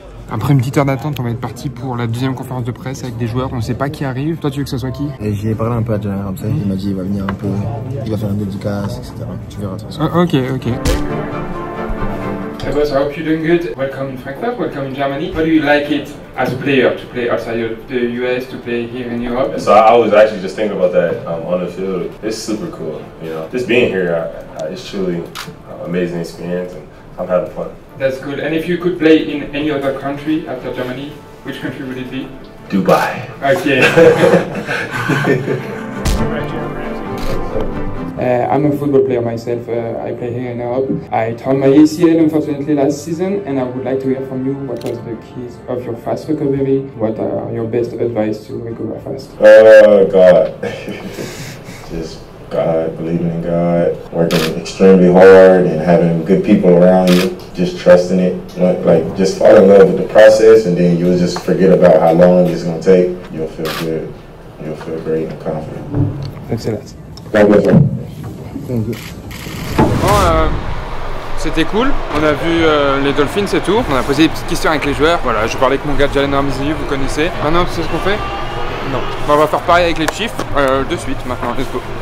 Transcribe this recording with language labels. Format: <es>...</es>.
<fr>Après une petite heure d'attente, on va être parti pour la deuxième conférence de presse avec des joueurs. On ne sait pas qui arrive. Toi, tu veux que ce soit qui? J'ai parlé un peu à Jalen Ramsey. Il m'a dit il va venir un peu, il va faire une dédicace, etc. Tu verras de toute façon. Ok.</fr> <en>Hey boss, I hope you're doing good. Welcome in Frankfurt, welcome in Germany. How do you like it as a player to play outside of the US, to play here in Europe? So I was actually just thinking about that on the field. It's super cool, you know. Just being here, it's truly amazing experience, and I'm having fun. That's good. And if you could play in any other country after Germany, which country would it be? Dubai. Okay. I'm a football player myself. I play here in Europe. I torn my ACL unfortunately last season, and I would like to hear from you what was the keys of your fast recovery. What are your best advice to recover fast? God. Just God, believing in God, working extremely hard and having good people around you, just trusting it. Like, just fall in love with the process, and then you'll just forget about how long it's going to take. You'll feel good. You'll feel great and confident. Excellent. Thank you.</en> <fr>Bon, c'était cool, on a vu les Dolphins et tout, on a posé des petites questions avec les joueurs. Voilà, je parlais avec mon gars Jalen Ramsey, vous connaissez. Maintenant, tu sais ce qu'on fait? Non. Bon, on va faire pareil avec les Chiefs, de suite maintenant,</fr> <en>let's go.</en>